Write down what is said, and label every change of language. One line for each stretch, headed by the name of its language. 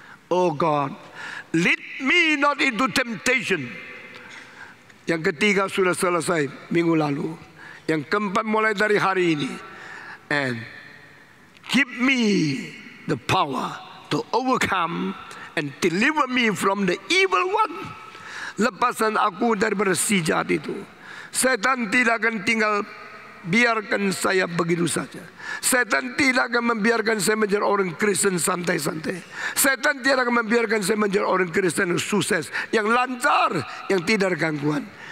English: Oh God, lead me not into temptation.
Indonesian: Yang ketiga sudah selesai minggu lalu. Yang keempat mulai dari hari ini.
English: And give me the power to overcome and deliver me from the evil one.
Indonesian: Lepaskan aku daripada si jahat itu. Setan tidak akan tinggal biarkan saya begitu saja. Setan tidak akan membiarkan saya menjadi orang Kristen santai-santai. Setan tidak akan membiarkan saya menjadi orang Kristen yang sukses, yang lancar, yang tidak ada gangguan.